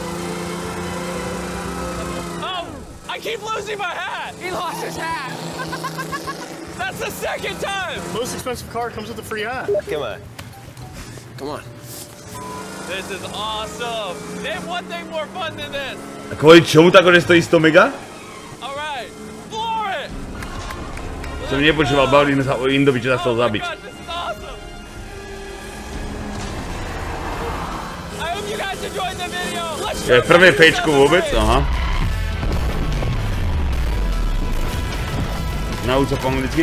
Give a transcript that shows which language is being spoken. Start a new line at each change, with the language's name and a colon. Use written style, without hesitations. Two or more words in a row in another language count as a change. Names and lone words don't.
English: Oh, I keep losing my hat! He lost his hat! That's the second time! Most expensive car comes with a free hat. Come on. Come on. This is awesome! Name one thing more fun than this!
Slovak: A kvôli čomu tak stojí 100 mega?
English: Alright, floor it!
Slovak: Som nepočúval, bavili sme sa o Indovi, čo sa chcel zabiť. Je prvé pečko vôbec? Aha. Nauč sa po anglicky.